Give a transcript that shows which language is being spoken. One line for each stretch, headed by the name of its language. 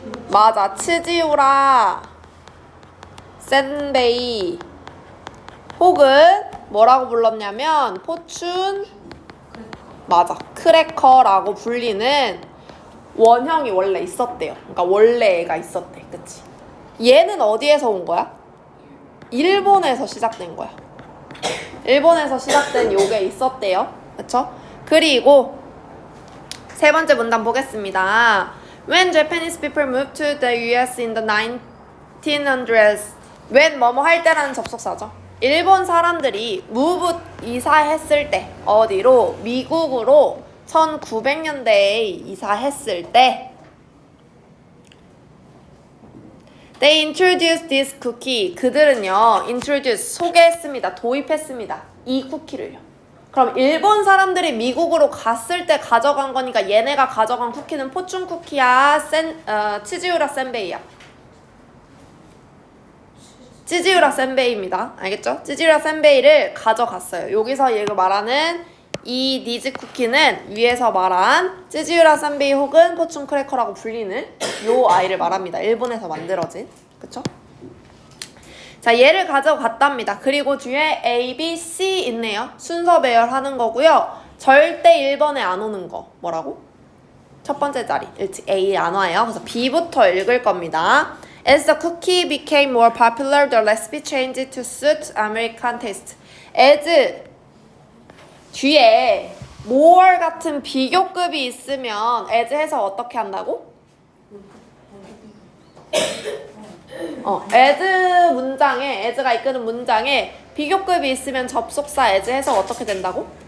Korean: 맞아, 츠지우라 센베이 혹은 뭐라고 불렀냐면 포춘 맞아, 크래커라고 불리는 원형이 원래 있었대요. 그러니까 원래 애가 있었대, 그치? 얘는 어디에서 온 거야? 일본에서 시작된 거야. 일본에서 시작된 요게 있었대요. 그쵸? 그리고 세 번째 문단 보겠습니다.
English: When Japanese people moved to the US in the 1900s.
Korean: when 뭐뭐 할 때라는 접속사죠. 일본 사람들이 move 이사했을 때 어디로? 미국으로 1900년대에 이사했을 때
English: They introduced this cookie.
Korean: 그들은요, introduce, 소개했습니다. 도입했습니다. 이 쿠키를요. 그럼 일본 사람들이 미국으로 갔을 때 가져간 거니까 얘네가 가져간 쿠키는 포춘 쿠키야, 치즈우라 센베이야. 치즈우라 센베이입니다. 알겠죠? 치즈우라 센베이를 가져갔어요. 여기서 얘가 말하는 이 니즈 쿠키는 위에서 말한 치즈우라 센베이 혹은 포춘 크래커라고 불리는 요 아이를 말합니다. 일본에서 만들어진. 그쵸? 자, 얘를 가져갔답니다. 그리고 뒤에 A, B, C 있네요. 순서 배열하는 거고요. 절대 1번에 안 오는 거. 뭐라고? 첫 번째 자리. A 안 와요. 그래서 B부터 읽을 겁니다.
English: As the cookie became more popular, the recipe changed to suit American taste.
Korean: As 뒤에 more 같은 비교급이 있으면 as 해서 어떻게 한다고? as 문장에, as가 이끄는 문장에 비교급이 있으면 접속사 as 해서 어떻게 된다고?